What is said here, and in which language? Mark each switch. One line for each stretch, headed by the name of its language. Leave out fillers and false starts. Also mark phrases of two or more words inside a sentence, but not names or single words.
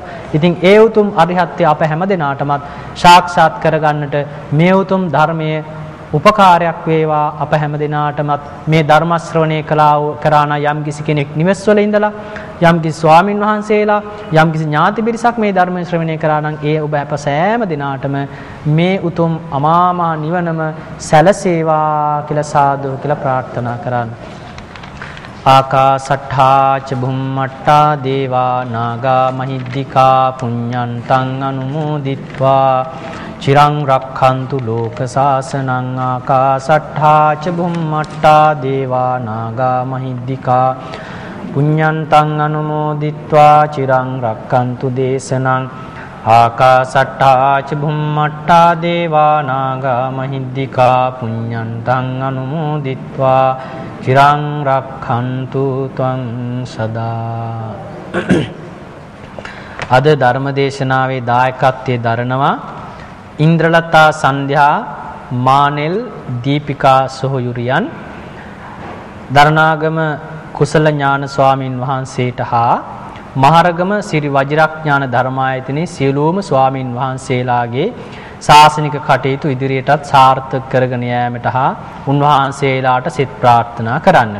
Sinhala: ඉතින් ඒ උතුම් අරහත්ත්වය අප හැම දිනාටමත් සාක්ෂාත් කරගන්නට මේ උතුම් ධර්මයේ උපකාරයක් වේවා අප හැම දිනාටමත් මේ ධර්ම ශ්‍රවණය කරා නම් යම් කිසි කෙනෙක් නිවෙස් වල ඉඳලා යම් කිසි ස්වාමින් වහන්සේලා යම් කිසි ඥාති පිරිසක් මේ ධර්ම ශ්‍රවණය කරා නම් ඒ ඔබ අප සෑම දිනාටම මේ උතුම් අමාමහ නිවනම සැලසේවා කියලා සාදු කියලා ප්‍රාර්ථනා කරන්න.
Pali: ආකාසට්ඨා ච බුම්මට්ඨා දේවා නාග මහිද්దికා පුඤ්ඤන්තං අනුමෝදිත්වා චිරං රක්ඛන්තු ලෝක සාසනං. ආකාසට්ඨා ච බුම්මට්ඨා දේවා නාග මහිද්దికා පුඤ්ඤන්තං අනුමෝදිත්වා චිරං රක්ඛන්තු දේශනං. ආකාසට්ඨා ච බුම්මට්ඨා දේවා නාග මහිද්దికා පුඤ්ඤන්තං අනුමෝදිත්වා චිරං රක්ඛන්තු ත්වං සදා.
Sinhala: අද ධර්ම දේශනාවේ දායකත්වයේ දරනවා ඉන්ද්‍රලතා සන්ධ්‍යා මානෙල් දීපිකා සොහොයුරියන් දරණාගම කුසල ඥාන ස්වාමින් වහන්සේට හා මහරගම සිරි වජිරඥාන ධර්මායතනයේ සියලුම ස්වාමින් වහන්සේලාගේ ශාසනික කටයුතු ඉදිරියටත් සාර්ථක කරගෙන යාමට හා උන්වහන්සේලාට සිත ප්‍රාර්ථනා කරන්නට.